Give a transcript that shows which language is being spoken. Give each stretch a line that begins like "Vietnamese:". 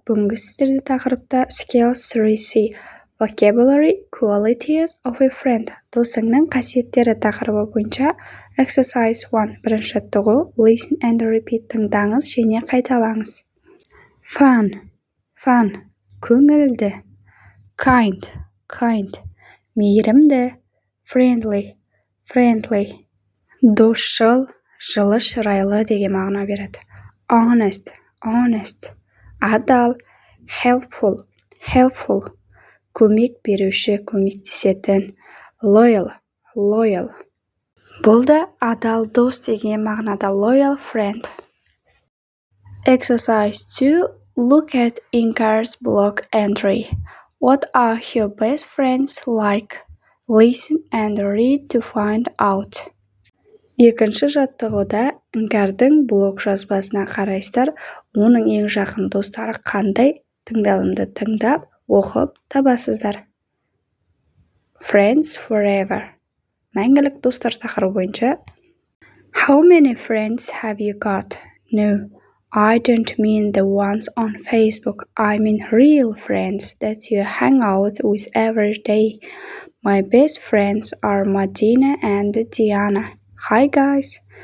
Kazakh: Бүгінгі сіздерде тақырыпта Skills 3C Vocabulary
English: Qualities of a Friend
Kazakh: досыңның қасиеттері тақырыбы бойынша Exercise 1 бірінші жаттығу
English: Listen and repeat
Kazakh: тыңдаңыз және қайталаңыз. Fun көңілді. Kind мейірімді. Friendly досшыл, жылы шырайлы деген мағына береді. Honest адал. Helpful көмек беруші, көмектесетін. Loyal бұл да адал дос деген мағынада.
English: Loyal friend. Exercise 2 Look at Inkar's blog entry. What are your best friends like? Listen and read to find out.
Kazakh: Екінші жаттығуда Инкардың блог жазбасына қарайсыздар. Оның ең жақын достары қандай? Тыңдалымды тыңдап, оқып табасыздар.
English: Friends forever.
Kazakh: Мәңгілік достар тақырыбы бойынша.
English: How many friends have you got? No, I don't mean the ones on Facebook. I mean real friends that you hang out with every day. My best friends are Madina and Diana. Hi guys.